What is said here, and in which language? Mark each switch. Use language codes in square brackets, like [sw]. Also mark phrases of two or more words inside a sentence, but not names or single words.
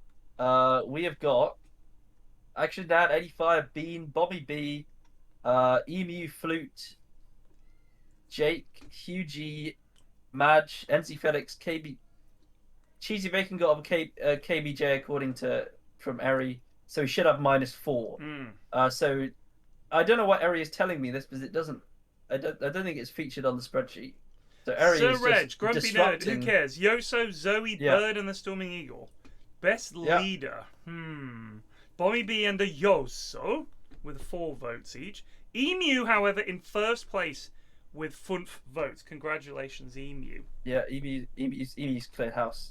[en] We have got Action Dan, 85, Bean, Bommy B, Emu, Flute, Jake, Hugh G, Madge, NC Felix, KB, Cheesy Bacon got a KBJ according to from Eri, so he should have -4. So I don't know what Eri is telling me this because it doesn't. I don't think it's featured on the spreadsheet. So Eri is Reg, just Grumpy Nerd, who cares? Y.O.S.O, Zoe, Bird, and the Storming Eagle. Best leader. Bommy B and the Y.O.S.O with 4 votes each. Emu, however, in first place with 5 votes. Congratulations, Emu. Yeah, Emu's cleared house.